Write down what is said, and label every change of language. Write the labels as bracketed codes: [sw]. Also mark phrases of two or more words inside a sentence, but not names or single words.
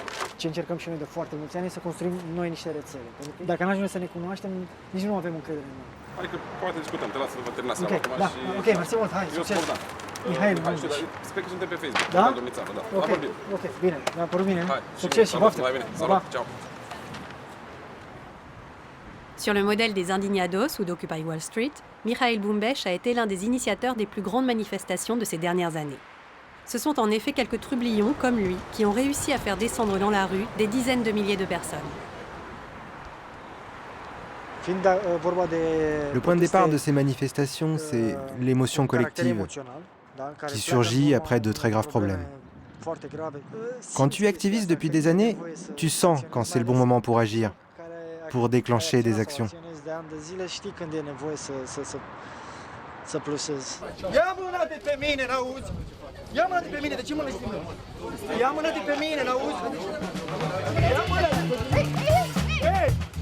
[ro] Ce încercăm și noi de foarte mulți ani e să construim noi niște rețele. Pentru că dacă n-ajungem să ne cunoaștem, nici nu avem încredere în noi. Hai că poate discutăm, te las să vă terminați seara acum da, și... ok, mersi mult, hai, succes! Mihail Bumbeș. Sper că suntem pe Facebook, da? Da. Ok, bine, mi-a părut bine. Hai, succes și baftă! Salut, ciao! [fr] Sur le modèle des Indignados ou d'Occupy Wall Street, Mihail Bumbeș a été l'un des initiateurs des plus grandes manifestations de ces dernières années. Ce sont en effet quelques trublions comme lui qui ont réussi à faire descendre dans la rue des dizaines de milliers de personnes. Le point de départ de ces manifestations, c'est l'émotion collective qui surgit après de très graves problèmes. Quand tu es activiste depuis des années, tu sens quand c'est le bon moment pour agir, pour déclencher des actions. [ro] Ia mâna de pe mine, n-auzi? Ia mâna de pe mine, de ce mă lăstim? Ia mâna de pe mine, n-auzi? Ia mâna de pe mine! Hei!